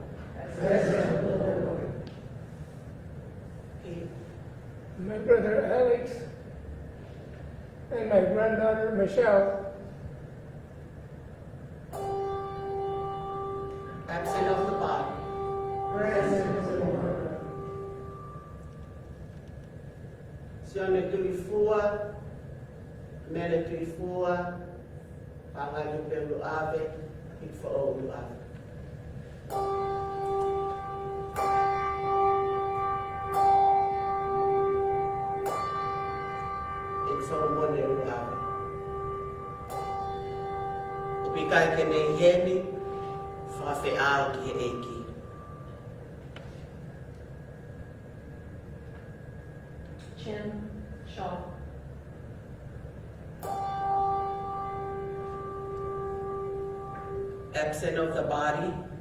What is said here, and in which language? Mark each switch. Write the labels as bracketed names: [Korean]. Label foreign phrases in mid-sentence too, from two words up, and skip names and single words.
[English] My brother Alex and my granddaughter Michelle. absent of the body, Sione Tu'ifua, Mele Tu'ifua, Pangalu Pelu Ave, Ikfo Olu Ave. Ikfo Mone Olu Ave. Ubikai Kene Heni, Fafe Ao Ki Eki. Jim Shaw. Absent of the body,